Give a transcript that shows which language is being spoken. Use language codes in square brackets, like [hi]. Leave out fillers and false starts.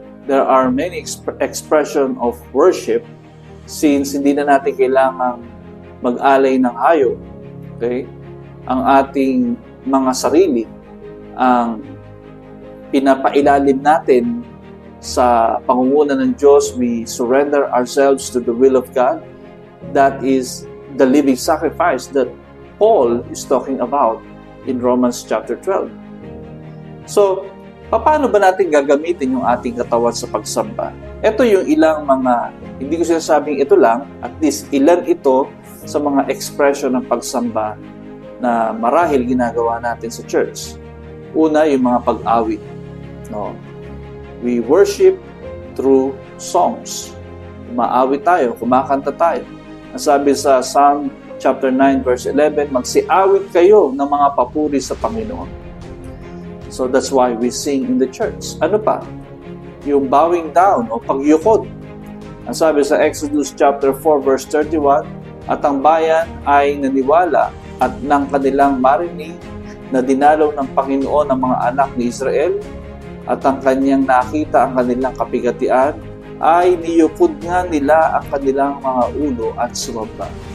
[en] There are many expression of worship since [tl] hindi na natin kailangang mag-alay ng hayop. Okay? Ang ating mga sarili ang pinapailalim natin sa pangunguna ng Diyos. [en] We surrender ourselves to the will of God. That is the living sacrifice that Paul is talking about in Romans chapter 12. [tl] So, paano ba natin gagamitin yung ating katawan sa pagsamba? Ito yung ilang mga, hindi ko sinasabing ito lang, at least ilan ito sa mga expression ng pagsamba na marahil ginagawa natin sa church. Una, yung mga pag-awit. No? [en] We worship through songs. [tl] Umaawit tayo, kumakanta tayo. Ang sabi sa Psalm chapter 9 verse 11, magsiawit kayo ng mga papuri sa Panginoon. [en] So that's why we sing in the church. [tl] Ano pa? Yung bowing down o pagyukod. Ang sabi sa Exodus chapter 4 verse 31, at ang bayan ay naniwala at nang kanilang marinig na dinalaw ng Panginoon ang mga anak ni Israel at ang kanyang nakita ang kanilang kapigatian, ay niyukod nga nila ang kanilang mga ulo at sumamba.